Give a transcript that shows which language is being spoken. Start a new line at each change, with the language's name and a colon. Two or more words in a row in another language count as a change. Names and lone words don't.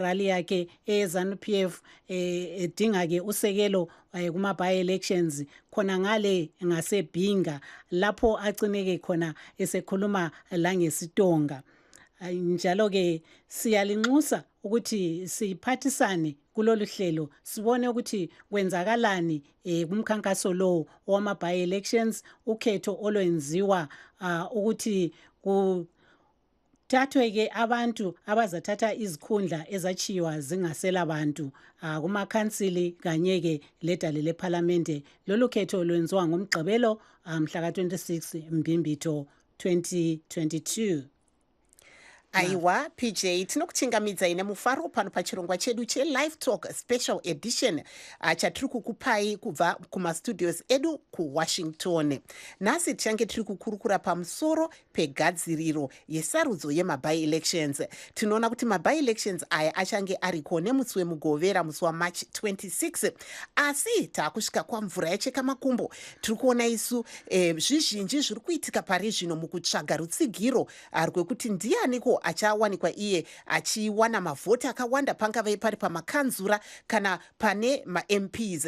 North Ndebele: rally yakhe eZANU-PF edinga ke usekelo kuma
English: by elections
North Ndebele: khona ngale ngaseBhinga lapho acineke khona esekhuluma la ngesitonga njalo ke siyalinxusa ukuthi siphathisane kulolu hlelo sibone ukuthi kwenzakalani kumkhankaso lo wama
English: by elections
North Ndebele: ukhetho olwenziwa ukuthi kuthathwe ke abantu abazathatha izikhundla ezachiwa zingasela abantu kuma council kanye ke ledale leParliament lolu khetho lwenziwa ngomgqibelo mhla ka26 Mbimbitho 2022.
Shona: Aiwa PJ tinokuchingamidza ine mufaro pano pachirongwa chedu che-Live Talk special edition chatiri kukupai kubva kumastudios edu kuWashington. Nhasi tichange tiri kukurukura pamusoro pegadziriro yesarudzo
English: yemaby elections.
Shona: Tinoona kuti
English: maby elections
Shona: aya achange ariko nemusi wemugovera musi waMarch 26 asi taakusvika kwamvura yacheka makumbo tiri kuona isu zvizhinji zviri kuitika pari zvino mukutsvaga rutsigiro rwekuti ndianiko achawanikwa iye achiwana mavhoti akawanda pangave pari pamakanzura kana pane maMPs.